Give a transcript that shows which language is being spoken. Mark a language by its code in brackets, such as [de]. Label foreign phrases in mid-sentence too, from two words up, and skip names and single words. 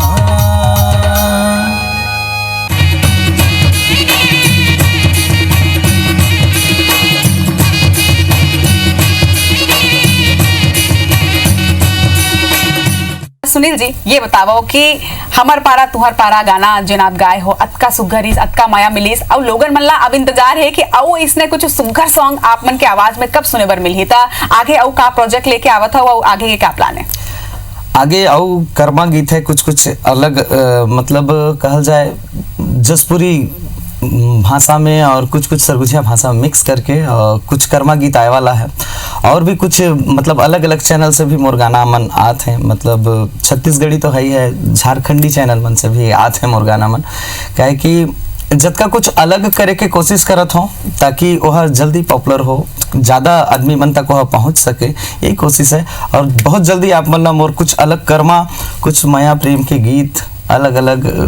[hne] सुनील जी ये बताओ कि हमर पारा तुहर पारा गाना जिन आप गाए हो अतका सुघरीस अतका माया मिलीस और लोगन मन ला अब इंतजार है कि औ इसने कुछ सुघर सॉन्ग आप मन के आवाज में कब सुने बर मिलही ता आगे औ का प्रोजेक्ट लेके आवत हो और आगे के क्या प्लान है आगे आओ कर्मा गीत है कुछ कुछ अलग मतलब कहल जाए जसपुरी भाषा में और कुछ कुछ सरगुजिया भाषा मिक्स करके कुछ कर्मा गीत आए वाला है और भी कुछ मतलब अलग अलग चैनल से भी मोर गाना मन आते हैं मतलब छत्तीसगढ़ी तो है ही है झारखंडी चैनल मन से भी आते हैं मोर गाना मन कहे कि जतका कुछ अलग करे के कोशिश करत हो ताकि वह जल्दी पॉपुलर हो ज़्यादा आदमी मन तक वह पहुंच सके यही कोशिश है और बहुत जल्दी आप मन मोर कुछ अलग कर्मा कुछ माया प्रेम के गीत अलग अलग